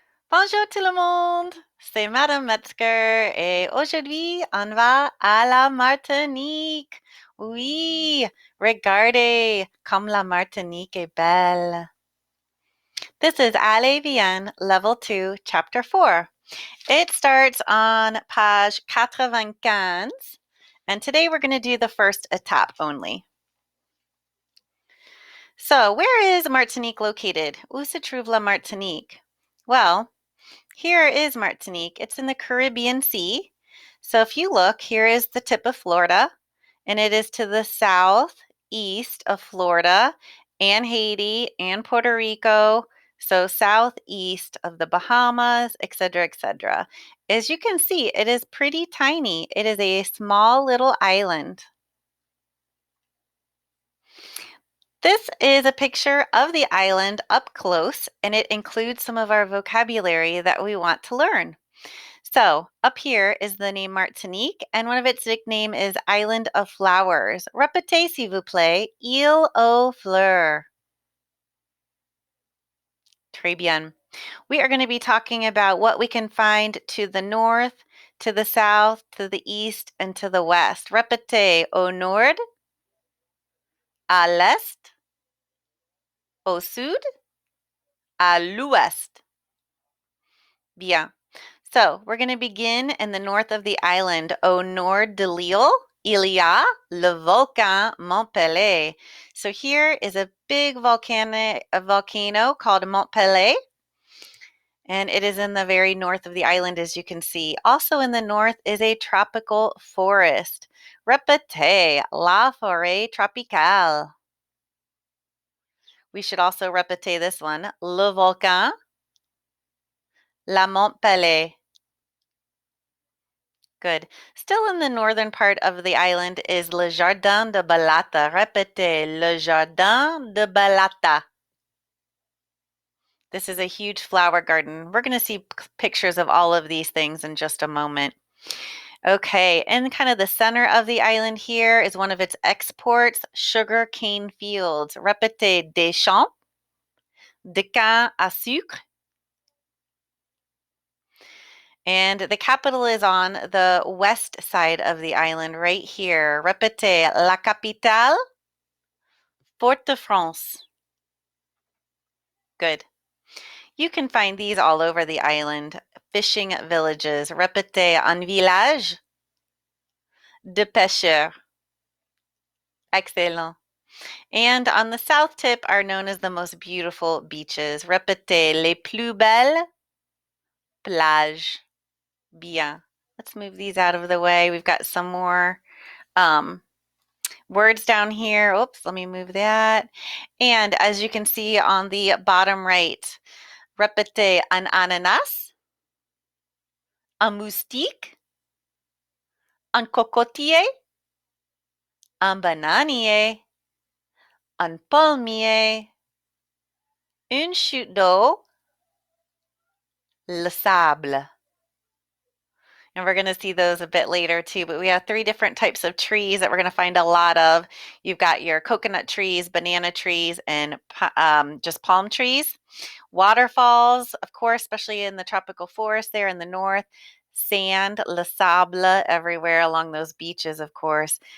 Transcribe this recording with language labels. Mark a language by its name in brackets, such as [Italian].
[French] Bonjour tout le monde, c'est Madame Metzger et aujourd'hui on va à la Martinique. Oui, regardez comme la Martinique est belle. [English] This is Allez, viens, Level 2, Chapter 4. It starts on page 95, and today we're going to do the first étape only. So, where is Martinique located? [French] Où se trouve la Martinique? [English] Well, here is Martinique. It's in the Caribbean Sea. So if you look, here is the tip of Florida, and it is to the southeast of Florida and Haiti and Puerto Rico. So southeast of the Bahamas, etc., etc. As you can see, it is pretty tiny. It is a small little island. This is a picture of the island up close, and it includes some of our vocabulary that we want to learn. So, up here is the name Martinique, and one of its nickname is Island of Flowers. [French] Répétez, s'il vous plaît, Île aux Fleurs. Très bien. [English] We are going to be talking about what we can find to the north, to the south, to the east, and to the west. [French] Répétez, au nord, à l'est, au sud, à l'ouest. Bien. [English] So we're going to begin in the north of the island. [French] Au nord de l'île, il y a le volcan Mont Pelée. [English] So here is a big volcano called Mont Pelée, and it is in the very north of the island, as you can see. Also in the north is a tropical forest. [French] Répétez, la forêt tropicale. [English] We should also répéter this one. [French] Le volcan, la Mont Pelée. [English] Good. Still in the northern part of the island is Le Jardin de Balata. [French] Répétez, Le Jardin de Balata. [English] This is a huge flower garden. We're going to see pictures of all of these things in just a moment. Okay, in kind of the center of the island here is one of its exports, sugar cane fields. [French] Répétez, des champs de canne à sucre. [English] And the capital is on the west side of the island, right here. [French] Répétez, la capitale, Fort-de-France. [English] Good. You can find these all over the island. Fishing villages. [French] Répétez, un village de pêcheurs. [English] Excellent. And on the south tip are known as the most beautiful beaches. [French] Répétez, les plus belles plages. Bien. [English] Let's move these out of the way. We've got some more words down here. Oops, let me move that. And as you can see on the bottom right, [French] répétez, un ananas, un moustique, un cocotier, un bananier, un palmier, une chute d'eau, le sable. [English] And we're going to see those a bit later too, but we have 3 different types of trees that we're going to find a lot of. You've got your coconut trees, banana trees, and just palm trees. Waterfalls, of course, especially in the tropical forest there in the north. Sand, le sable, everywhere along those beaches, of course.